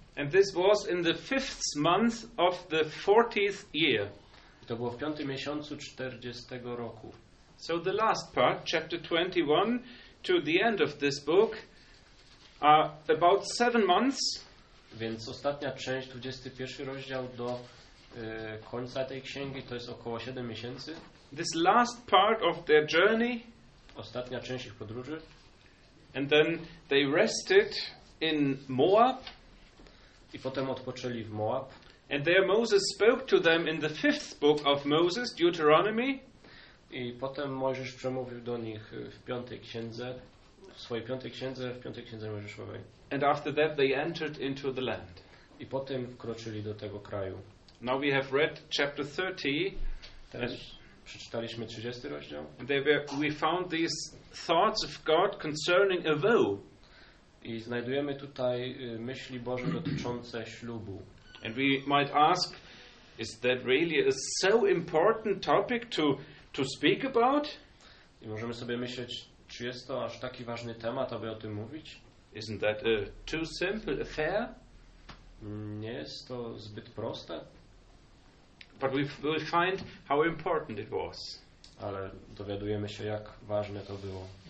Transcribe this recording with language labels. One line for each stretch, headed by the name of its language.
English: And this was in the fifth month of the 40th year.
Polish: To było w piątym miesiącu 40 roku.
English: So the last part, chapter 21, to the end of this book, are about 7 months.
Polish: Więc ostatnia część, 21 rozdział do końca tej księgi, to jest około 7 miesięcy.
English: This last part of their journey.
Polish: Ostatnia część ich podróży.
English: And then they rested in Moab.
Polish: I potem odpoczęli w Moab.
English: And there Moses spoke to them in the fifth book of Moses, Deuteronomy.
Polish: I potem Mojżesz przemówił do nich w piątej księdze, w swojej piątej księdze, w piątej księdze Mojżeszowej.
English: And after that they entered into the land.
Polish: I potem wkroczyli do tego kraju.
English: Now we have read chapter 30.
Polish: Teraz przeczytaliśmy 30 rozdział.
English: We found these thoughts of God concerning a vow.
Polish: I znajdujemy tutaj myśli Boże dotyczące ślubu.
English: And we might ask, is that really a so important topic to speak about?
Polish: I możemy sobie myśleć, czy jest to aż taki ważny temat, aby o tym mówić?
English: Isn't that a too simple affair?
Polish: Nie jest to zbyt proste.
English: But we will find how important it was.
Polish: Ale dowiadujemy się, jak ważne to było.